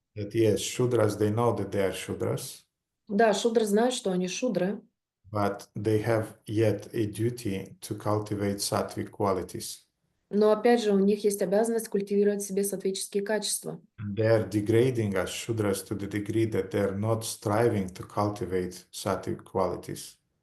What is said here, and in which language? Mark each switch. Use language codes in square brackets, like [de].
[en] that yes, Shudras, they know that they are Shudras, [ru] Да, шудры знают, что они шудры, [en] but they have yet a duty to cultivate sattvic qualities. [ru] но опять же у них есть обязанность культивировать в себе сатвические качества. [en] And they are degrading as Shudras to the degree that they are not striving to cultivate sattvic qualities.